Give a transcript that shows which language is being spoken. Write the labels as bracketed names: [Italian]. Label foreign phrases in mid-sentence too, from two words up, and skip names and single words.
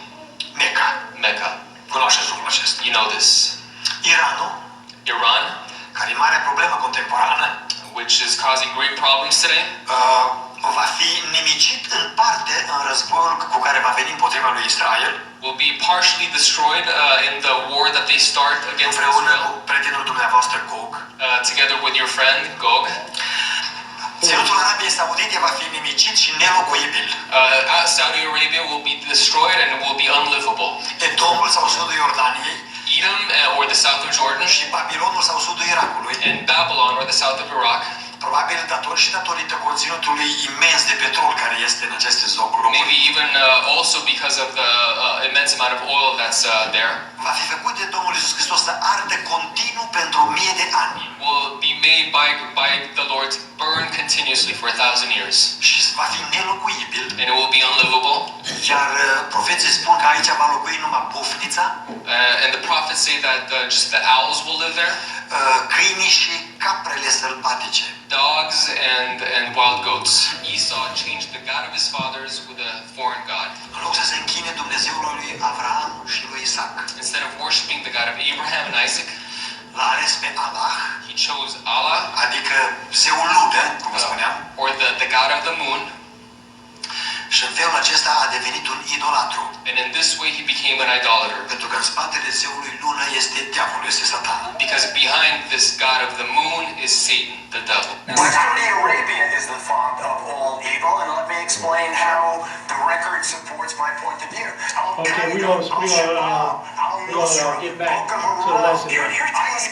[Romanian] Mecca. Cunoașteți lucrul acesta. [English] You know this. [Romanian] Iranul, [English] Iran, [Romanian] care e marea problemă contemporană, [English] which is causing great problems today, [Romanian] va fi nimicit în parte în războiul cu care va veni împotriva lui Israel, [English] will be partially destroyed in the war that they start against [Romanian] împreună cu Israel, prietenul dumneavoastră Gog. [English] together with your friend Gog. [Romanian] Ținutul Arabiei Saudite va fi nimicit și nelocuibil. [English] Saudi Arabia will be destroyed and will be unlivable. [Romanian] Edomul sau sudul Iordaniei [English] Edom or the south of Jordan, [Romanian] și Babilonul sau sudul Irakului, [English] and Babylon or the south of Iraq, [Romanian] probabil datorită conținutului imens de petrol care este în aceste locuri, [English] maybe even also because of the immense amount of oil that's there, [Romanian] va fi făcut de Domnul Iisus Hristos să ardă continuu pentru 1000 de ani. [English] will be made by the Lord to burn continuously for 1,000 years. [Romanian] Și va fi nelocuibil. [English] And it will be unlivable. [Romanian] Iar profeții spun că aici va locui numai bufnița, [English] And the prophets say that just the owls will live there, [Romanian] câinii și caprele sălbatice. [English] dogs and wild goats. Esau changed the God of his fathers with a foreign god. [Romanian] În loc să se închine Dumnezeului lui Avram și lui Isaac, [English] Instead of worshiping the God of Abraham and Isaac, [Romanian] l-a ales pe Allah, [English] he chose Allah, [Romanian] adică zeul lună, cum vă spuneam, [English] or the God of the moon, [Romanian] și în felul acesta a devenit un idolatru. [English] and in this way he became an idolater. [Romanian] Pentru că în spatele zeului lună este diavolul, este Satan. [English] Because behind this God of the moon is Satan, the devil. Saudi Arabia is the font of all evil, and let me explain how the record supports my point of view. Okay, we're gonna get back to the lesson.